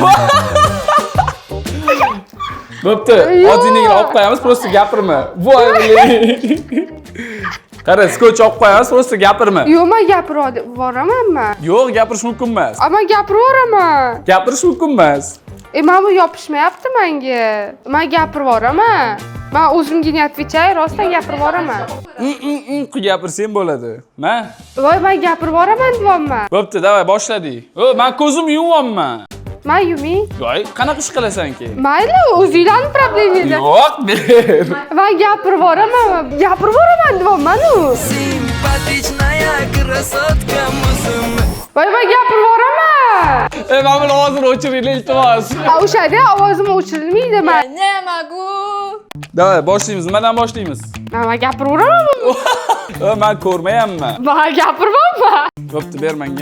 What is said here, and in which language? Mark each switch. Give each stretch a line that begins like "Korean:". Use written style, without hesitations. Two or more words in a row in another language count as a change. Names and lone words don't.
Uzbek: Bo'pti. Oddiygina olib qo'yamiz, просто gapirma. Voy. Qara, skotch olib qo'yamiz, просто gapirma. Yo'q, men gapiraman. Yo'q, gapirish mumkin emas. Men gapiraveraman. Gapirish mumkin emas. Men bu yopishmayapti menga. Men gapirib yuboraman. Men o'zimga
Russian: не отвечаю,
Uzbek: rostdan gapirib yuboraman. Gapirsang bo'ladi. Voy, men gapirib yuboraman deyapman. Bo'pti, davay boshladik. Men ko'zim yumyapman. Men yuming. Voy, qanaqa ish qilasan-ki? Mayli, o'zinglarning problemingizda. Yo'q, ber. Men gapirib yuboraman deyapman-ku.
Russian: Симпатичная красотка музыка.
Uzbek: Voy, men gapirib yuboraman. Men buni hozir o'chiraylik iltimos. O'shada ovozim o'chirilmaydi men.
Russian: Ne могу.
Uzbek: Davay, boshlaymiz. Nimadan boshlaymiz? Men gapirib yuboraman. Men ko'rmayapman. Men gapiryapman. Bo'pti, ber menga.